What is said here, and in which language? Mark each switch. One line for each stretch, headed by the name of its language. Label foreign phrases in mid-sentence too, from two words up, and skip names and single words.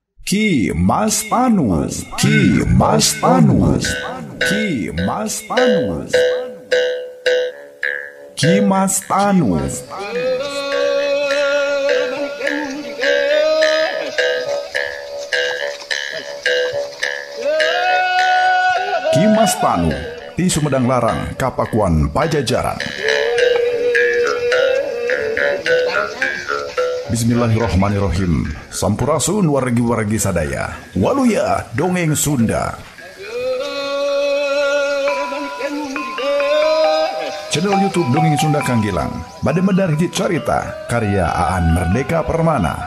Sundanese: Ki Mas Panu, Ki Mas Panu, Ki Mas Panu, Ki Mas Tanu. Ki Mas Panu di Sumedang Larang, Kapakuan Pajajaran.
Arabic: Bismillahirrahmanirrahim.
Sundanese: Sampurasun wargi-wargi sadaya. Waluya dongeng Sunda. Channel YouTube Dongeng Sunda Kanggilang bade medar hiji carita karya Aan Merdeka Permana.